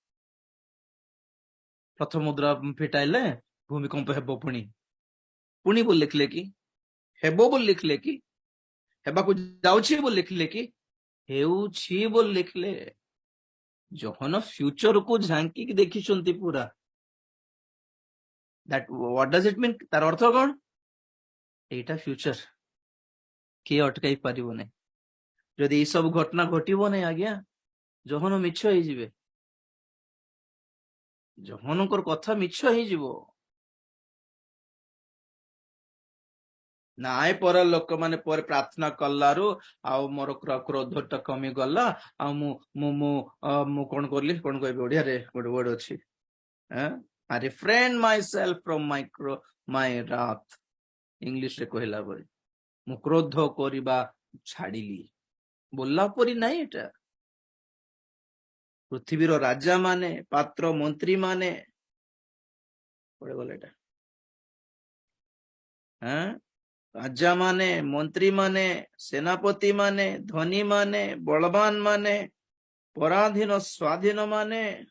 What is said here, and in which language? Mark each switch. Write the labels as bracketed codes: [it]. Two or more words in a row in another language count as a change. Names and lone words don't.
[or] ପ୍ରଥମ ମୁଦ୍ରା ଫିଟାଇଲେ ଭୂମିକମ୍ପ ହେବ, ପୁଣି ପୁଣି ବୋଲି ଲେଖିଲେ କି ହେବ ବୋଲି ଲେଖିଲେ କି ହେବାକୁ ଯାଉଛି ବୋଲି ଲେଖିଲେ କି ହେଉଛି ବୋଲି ଲେଖିଲେ। ଜହନ ଫ୍ୟୁଚରକୁ ଝାଙ୍କିକି ଦେଖିଛନ୍ତି ପୁରା। [en] What does it mean? [or] ତାର ଅର୍ଥ କଣ? ଏଇଟା ଫ୍ୟୁଚର, କିଏ ଅଟକାଇ ପାରିବ ନାହିଁ। ଯଦି ଏଇ ସବୁ ଘଟଣା ଘଟିବ ନାହିଁ ଆଜ୍ଞା, ଜହନ ମିଛ ହେଇଯିବେ, ଜହନଙ୍କର କଥା ମିଛ ହେଇଯିବ। ନାଇଁ ପର ଲୋକମାନେ ପରେ ପ୍ରାର୍ଥନା କଲାରୁ ଆଉ ମୋର କ୍ରୋଧଟା କମିଗଲା, ଆଉ ମୁଁ କଣ କଲି, କଣ କହିବି ଓଡିଆରେ ଗୋଟେ ୱାର୍ଡ ଅଛି, [en] I refrain myself from my wrath, [or] ଇଂଲିଶରେ କହିଲା ପରି ମୁଁ କ୍ରୋଧ କରିବା ଛାଡିଲି ବୋଲା ପରି ନାହିଁ। ଏଟା ପୃଥିବୀର ରାଜା ମାନେ, ପାତ୍ର ମନ୍ତ୍ରୀ ମାନେ, ଗଲେ ଏଟା ରାଜା ମାନେ, ମନ୍ତ୍ରୀ ମାନେ, ସେନାପତି ମାନେ, ଧନୀ ମାନେ, ବଳବାନ ମାନେ, ପରାଧୀନ ସ୍ୱାଧୀନ ମାନେ,